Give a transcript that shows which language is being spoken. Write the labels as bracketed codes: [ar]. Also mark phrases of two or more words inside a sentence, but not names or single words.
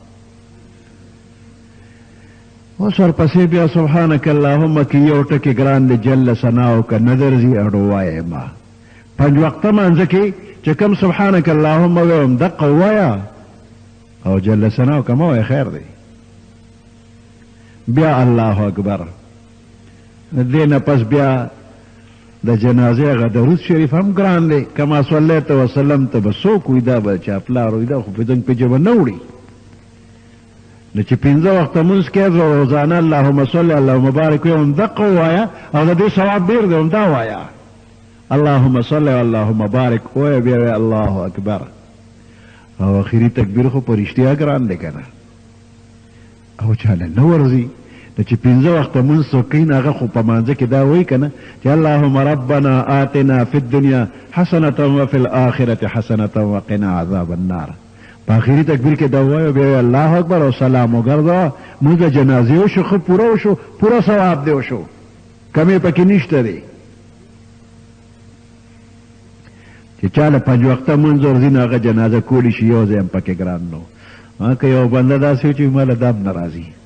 [ps] اوس ورپسې بیا [ar] سبحانک اللهم [ps] کې یو ټکي ګران دی [ar] جل ثناؤک [ps] نه درځي اړو وایې ما 5 وخته مانځه کې چې کوم [ar] سبحانک اللهم [ps] ویم دقه ووایه او [ar] جل ثناؤک [ps] مه وایې خیر دی بیا [ar] الله اکبر [ps] دې نه پس بیا د جنازې هغه درود شریف هم ګران دی [ar] کما صلیت وسلم [ps] ته به څوک وي دا به چا پلار وي دا خو په زنګ په ژبه نه وړي نو چې 5 وخته مونځ کې روزانه [ar] اللهم صل اللهم بارک [ps] ویم دقه ووایه او د دې ثواب ډېر دی هم دا وایه [ar] اللهم صل اللهم بارک [ps] وایه بیا وایه [ar] الله اکبر [ps] او اخري تکبیر خو په رښتیا ګران دی که نه او چاله نه ورځي نو چې 5 وخته مونځ څوک کوي نو هغه خو په مانځه کې دا وایي که نه چې [ar] اللهم ربنا آتنا فی الدنیا حسنة وفي الآخرة حسنة وقنا عذاب النار [ps] په آخري تکبیر کې دا وایو بیا [ar] الله اکبر [ps] او سلام وګرځوه مونځ د جنازې وشو ښه پوره وشو پوره ثواب دی وشو کمې پکې نشته دی چې چا له 5 وخته مونځ ورځي نو هغه جنازه کولی شي یو ځای هم پکې ګران نو که یو بنده داسې و چې ما له دا هم نه راځي